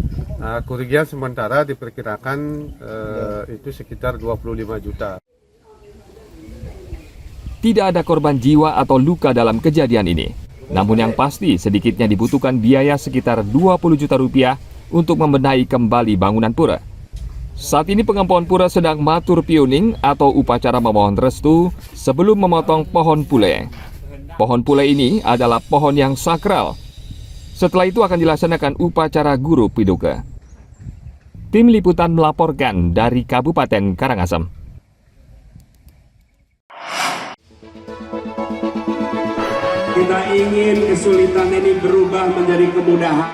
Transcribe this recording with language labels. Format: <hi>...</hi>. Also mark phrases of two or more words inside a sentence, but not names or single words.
<id>Kerugian sementara diperkirakan itu sekitar 25 juta. Tidak ada korban jiwa atau luka dalam kejadian ini. Namun yang pasti sedikitnya dibutuhkan biaya sekitar 20 juta rupiah untuk membenahi kembali bangunan pura. Saat ini pengempon pura sedang matur pioning atau upacara memohon restu sebelum memotong pohon pule. Pohon pule ini adalah pohon yang sakral. Setelah itu akan dilaksanakan upacara Guru Piduka. Tim Liputan melaporkan dari Kabupaten Karangasem. Kita ingin kesulitan ini berubah menjadi kemudahan.</id>